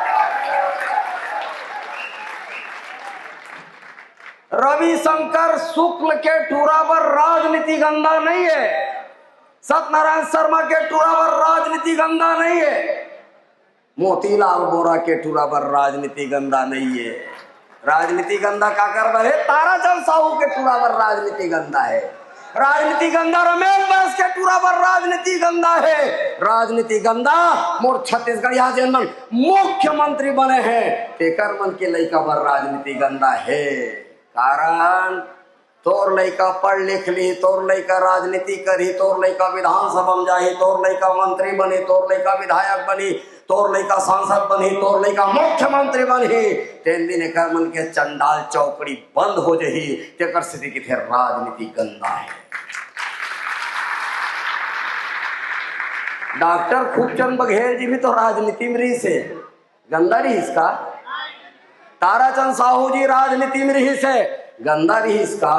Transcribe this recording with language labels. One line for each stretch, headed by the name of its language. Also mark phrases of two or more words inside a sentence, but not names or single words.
Chhattisgarhi: रविशंकर शुक्ल के टूरा पर राजनीति गंदा नहीं है। सत्यनारायण शर्मा के टूरा पर राजनीति गंदा नहीं है। मोतीलाल बोरा के टूरा पर राजनीति गंदा नहीं है। राजनीति गंदा का कर रहे? ताराचंद साहू के टूरा पर राजनीति गंदा है। राजनीति गंदा रमेश बैस के टूरा पर राजनीति गंदा है। राजनीति गंदा मोर छत्तीसगढ़ यहाँ जन मन मुख्यमंत्री बने हैं तेकर मन के लइका पर राजनीति गंदा है। कारण तोर लइका पढ़ लिख ली, तोर लइका राजनीति करी, तोर लइका विधानसभा में जाही, तोर लइका मंत्री बनी, तोर लइका विधायक बनी, तोर लइका सांसद बनी, तोर लइका मुख्यमंत्री बनी, तेन दिन एकर मन के चंडाल चौकड़ी बंद हो जही। तेकर स्थिति की थे राजनीति गंदा है। डॉक्टर खूबचंद बघेल जी भी तो राजनीति में रही से गंदा रही इसका। ताराचंद साहू जी राजनीति में रही से गंदा रही इसका।